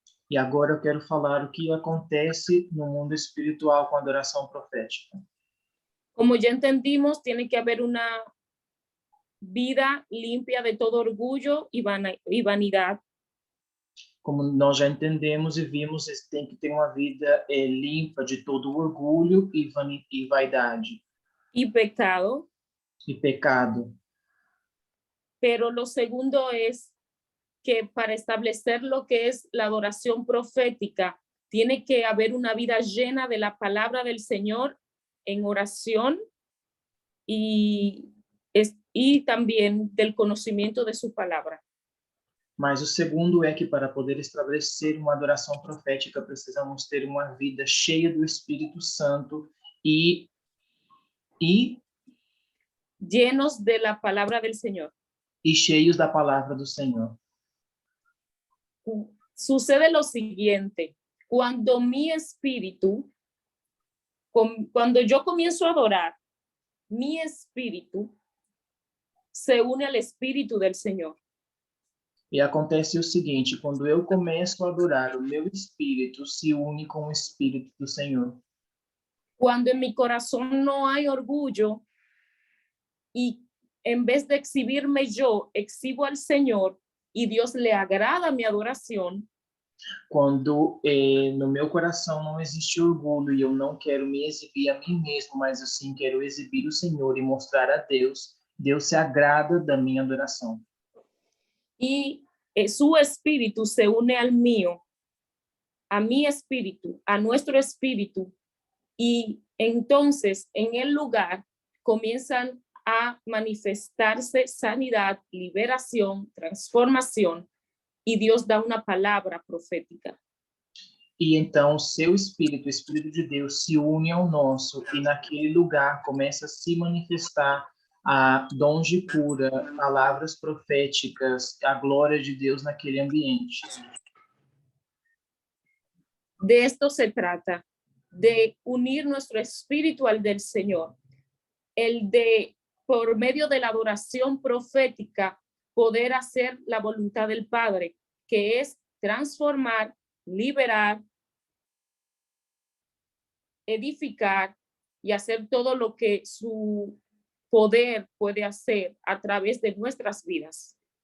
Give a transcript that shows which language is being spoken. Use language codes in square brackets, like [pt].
[pt] E agora eu quero falar o que acontece no mundo espiritual com a adoração profética. [es] Como ya entendimos, tiene que haber una vida limpia de todo orgullo y vanidad. [pt] Como nós já entendemos e vimos, tem que ter uma vida limpa de todo orgulho e vaidade. [es] Y pecado. [pt] E pecado. [es] Pero lo segundo es que para establecer lo que es la adoración profética, tiene que haber una vida llena de la palabra del Señor en oración y también del conocimiento de su palabra. [pt] Mas o segundo é que para poder estabelecer uma adoração profética, precisamos ter uma vida cheia do Espírito Santo e [es] llenos de la palabra del Señor. [pt] E cheios da palavra do Senhor. [es] Sucede lo siguiente: cuando mi espíritu, cuando yo comienzo a adorar, mi espíritu se une al espíritu del Señor. [pt] E acontece o seguinte: quando eu começo a adorar, o meu espírito se une com o espírito do Senhor. [es] Cuando en mi corazón no hay orgullo y en vez de exhibirme yo, exhibo al Señor y Dios le agrada mi adoración. [pt] Quando no meu coração não existe orgulho e eu não quero me exibir a mim mesmo, mas assim quero exibir o Senhor e mostrar a Deus, Deus se agrada da minha adoração. [es] Y su espíritu se une al mío, a mi espíritu, a nuestro espíritu, y entonces en el lugar comienzan a manifestarse sanidad, liberación, transformación, y Dios da una palabra profética. [pt] E então seu espírito, o Espírito de Deus, se une ao nosso e naquele lugar começa a se manifestar a dons de cura, palavras proféticas, a glória de Deus naquele ambiente. [es] De esto se trata, de unir nuestro espíritu al del Señor, el de, por medio de la adoración profética, poder hacer la voluntad del Padre, que es transformar, liberar, edificar y hacer todo lo que su poder puede hacer a través de nuestras vidas.